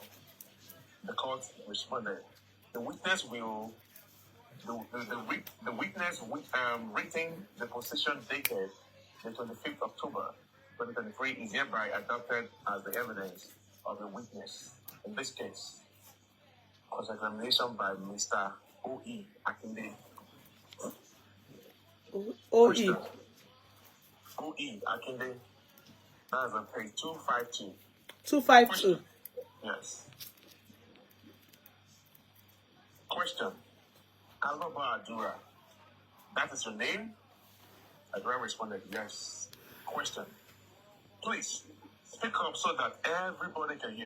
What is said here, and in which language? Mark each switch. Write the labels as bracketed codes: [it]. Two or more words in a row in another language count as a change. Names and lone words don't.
[en] The court responded. The witness will. The witness rating the position dated the 25th October 2023 is hereby adopted as the evidence of the witness. In this case, cross-examination by Mr. O.E. Akinde. O.E. O.E. Akinde. That's on page 252. 252. Yes. Question. Aloba Adura. That is your name? Adura responded, yes. Question. Please, speak up so that everybody can hear.